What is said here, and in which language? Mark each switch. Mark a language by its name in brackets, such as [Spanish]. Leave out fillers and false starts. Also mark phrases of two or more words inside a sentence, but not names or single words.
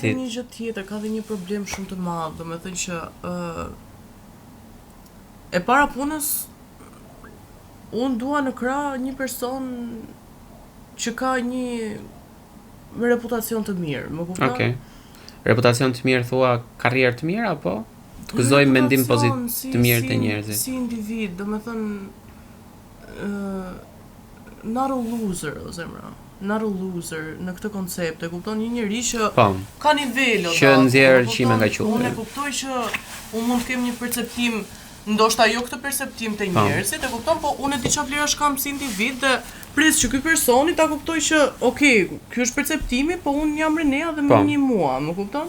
[Albanian] Ka një gjë tjetër, ka dhe një problem shumë të madh, domethënë që e para punës unë dua në krah një person që ka një reputacion të mirë, më kupton? Okej. Reputacion të mirë thua karrierë të mirë apo të gëzoj mendim pozitiv të mirë të njerëzit? Si individ, domethënë [English] not a loser, [Albanian] o zemra. [English] Not a loser [Albanian] në këtë koncept, e kupton, një njerëz që ka nivelo, që nxjerr qime nga qulli. Unë e kuptoj që unë mund të kem një perceptim, ndoshta jo këtë perceptim të njerëzit, e kupton, po unë e di çfarë vlerash kam si individ dhe pres që ky personi ta kuptoj që, okay, ky është perceptimi, po unë jam Renea dhe më një mua, më kupton?